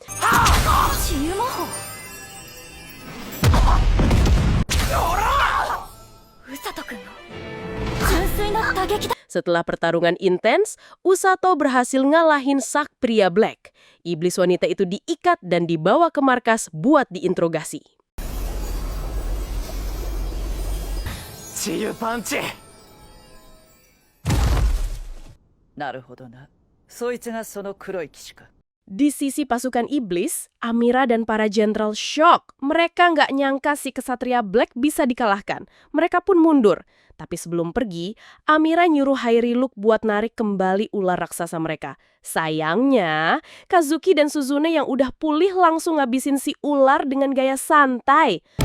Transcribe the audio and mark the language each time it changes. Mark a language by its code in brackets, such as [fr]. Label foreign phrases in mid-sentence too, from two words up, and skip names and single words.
[id] Setelah pertarungan intens, Usato berhasil ngalahin Sak Pria Black. Iblis wanita itu diikat dan dibawa ke markas buat diinterogasi. Ciu panci. [ja] なるほどな。そいつがその黒い騎士か。 [id] Di sisi pasukan iblis, Amira dan para jenderal shock. Mereka nggak nyangka si Ksatria Black bisa dikalahkan. Mereka pun mundur. Tapi sebelum pergi, Amira nyuruh Hairiluk buat narik kembali ular raksasa mereka. Sayangnya, Kazuki dan Suzune yang udah pulih langsung ngabisin si ular dengan gaya santai.